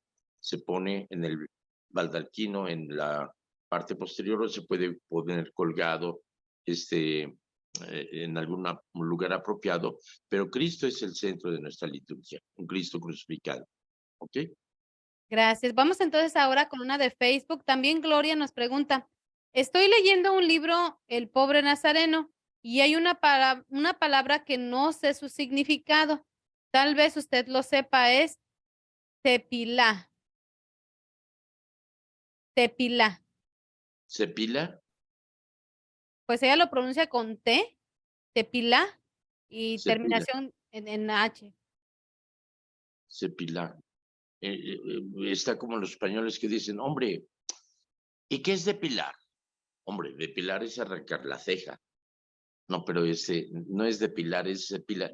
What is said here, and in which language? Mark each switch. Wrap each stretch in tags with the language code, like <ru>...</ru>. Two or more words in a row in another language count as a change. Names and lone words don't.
<es>Se pone en el baldaquino, en la parte posterior, o se puede poner colgado en algún lugar apropiado, pero Cristo es el centro de nuestra liturgia, un Cristo crucificado, ¿ok? Gracias. Vamos entonces ahora con una de Facebook. También Gloria nos pregunta, estoy leyendo un libro, El pobre Nazareno, y hay una palabra que no sé su significado. Tal vez usted lo sepa, es tepilá. Tepilá. ¿Cepila? Pues ella lo pronuncia con T, tepilá, y Cepila, terminación en H. cepila. Está como los españoles que dicen, hombre, ¿y qué es depilar? Hombre, depilar es arrancar la ceja. No, pero ese no es depilar, es depilar.</es>